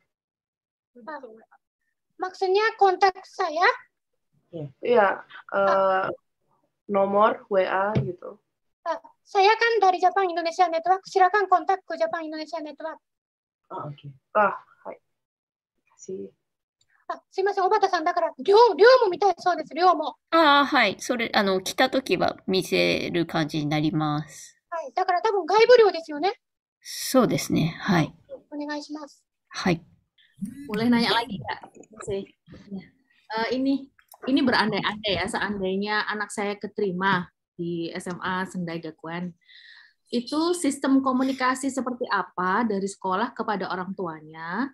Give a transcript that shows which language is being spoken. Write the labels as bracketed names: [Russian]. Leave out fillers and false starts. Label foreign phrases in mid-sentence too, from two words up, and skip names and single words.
[Indonesian] Maksudnya kontak saya? Iya, nomor WA gitu. Saya kan dari Jepang Indonesia Network, silakan kontak ke Jepang Indonesia Network. Oke. Hai. Kasih. [Japanese] すいません、小畑さん、だから寮も見たいそうです、寮も。はい。それ、来たときは見せる感じになります。はい。だから多分外部寮ですよね。そうですね。はい。お願いします。はい。 [Indonesian] Boleh nanya lagi, Kak? Ini berandai-andai ya, seandainya anak saya keterima di SMA Sendai Gakuen, itu sistem komunikasi seperti apa dari sekolah kepada orang tuanya?